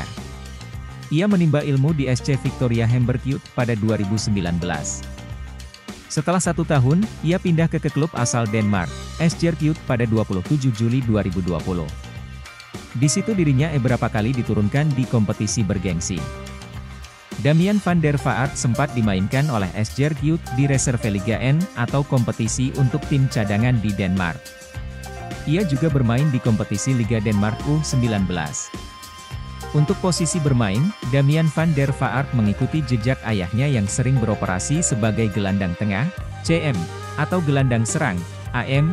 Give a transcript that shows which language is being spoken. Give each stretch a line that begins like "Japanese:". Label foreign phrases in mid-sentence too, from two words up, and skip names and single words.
Indonesian: Ia menimba ilmu di SC Victoria Hamburg Youth pada 2019. Setelah 1 tahun, ia pindah ke klub asal Denmark, Esbjerg Youth pada 27 Juli 2020. Di situ dirinya beberapa kali diturunkan di kompetisi bergengsi. Damian van der Vaart sempat dimainkan oleh Esbjerg Youth di Reserve Liga N atau kompetisi untuk tim cadangan di Denmark. Ia juga bermain di kompetisi Liga Denmark U19. Untuk posisi bermain, Damian van der Vaart mengikuti jejak ayahnya yang sering beroperasi sebagai gelandang tengah, CM, atau gelandang serang, AM.